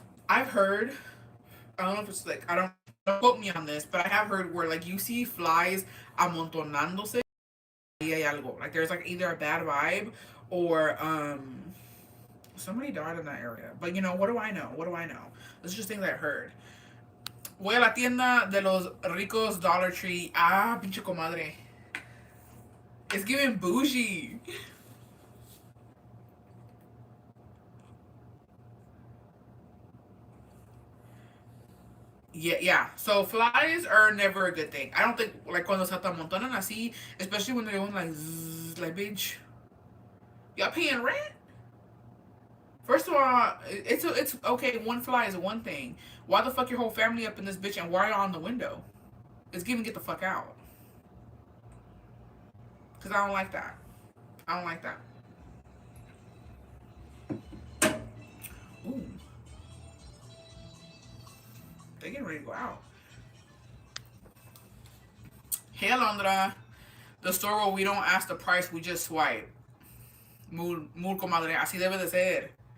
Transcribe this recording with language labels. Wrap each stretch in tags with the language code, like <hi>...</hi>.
<en>I've heard, I don't know if it's like, don't quote me on this, but I have heard where like you see flies</en> <es>amontonándose.</es> <en>Like there's like either a bad vibe or somebody died in that area. But you know, what do I know? What do I know? This is just things I heard.</en> <es>Voy a la tienda de los ricos Dollar Tree. Ah, pinche comadre.</es> <en>It's giving bougie. Yeah, yeah. So flies are never a good thing. I don't think like</en> <es>cuando se amontonan así,</es> <en>especially when they're going like zzz, like bitch, y'all paying rent? First of all, it's okay. One fly is one thing. Why the fuck your whole family up in this bitch and why y'all on the window? It's giving get the fuck out. Cause I don't like that. I don't like that. Ooh, they getting ready to go out. Hey Alondra, the store where we don't ask the price, we just swipe.</en> <es>Muy comadre, así debe de ser.</es>